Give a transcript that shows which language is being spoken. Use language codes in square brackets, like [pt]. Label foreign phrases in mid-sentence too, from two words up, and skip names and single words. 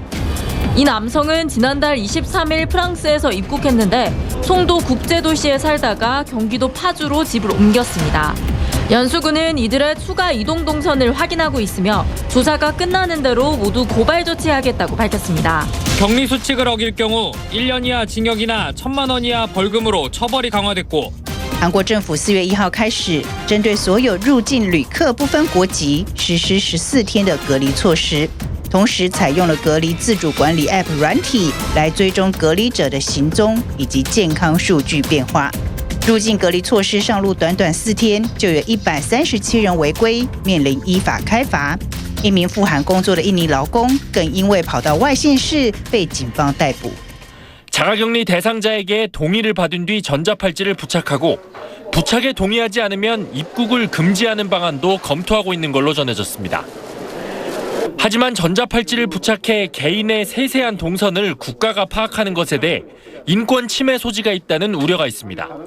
[ko] 이 남성은 지난달 23일 프랑스에서 입국했는데 송도 국제도시에 살다가 경기도 파주로 집을 옮겼습니다. 연수구는 이들의 추가 이동 동선을 확인하고 있으며 조사가 끝나는 대로 모두 고발 조치하겠다고 밝혔습니다. 격리 수칙을 어길 경우 1년 이하 징역이나 1,000만 원 이하 벌금으로 처벌이 강화됐고 [zh] 韩国政府4月1号开始，针对所有入境旅客不分国籍实施14天的隔离措施，同时采用了隔离自主管理 App 软体来追踪隔离者的行踪以及健康数据变化。入境隔离措施上路短短4天，就有137人违规，面临依法开罚。一名赴韩工作的印尼劳工更因为跑到外县市被警方逮捕。 [ko] 자가격리 대상자에게 동의를 받은 뒤 전자팔찌를 부착하고 부착에 동의하지 않으면 입국을 금지하는 방안도 검토하고 있는 걸로 전해졌습니다. 하지만 전자팔찌를 부착해 개인의 세세한 동선을 국가가 파악하는 것에 대해 인권 침해 소지가 있다는 우려가 있습니다.